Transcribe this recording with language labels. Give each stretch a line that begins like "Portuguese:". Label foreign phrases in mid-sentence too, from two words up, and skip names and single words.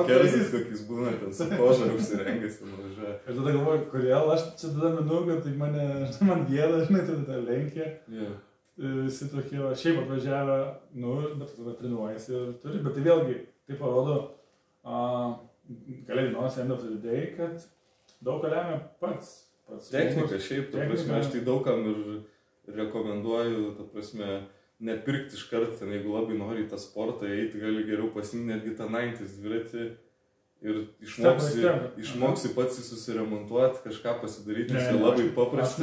Lithuanian: Su kerzais tokiais būna, ten su koža užsirengęs, ten važiuoja. Ir tada galvoju, kodėl aš čia tada minu, kad tai man gėda, žinai, tada lenkia. Visi tokie, šiaip atvažiavę, bet tada treniruojasi ir turi, bet tai vėlgi, tai parodo, kalėdinos
English: end of the day,
Lithuanian: kad daug ką lemia pats. Technika, šiaip, ta prasme, aš tai daugam ir rekomenduoju, ta prasme, nepirkti iš karto, ten jeigu labai nori į tą sportą eiti, gali geriau pasimti netgi tą 90s dviratį ir išmoksi pats susiremontuoti, kažką pasidaryti, nes jie labai paprasti.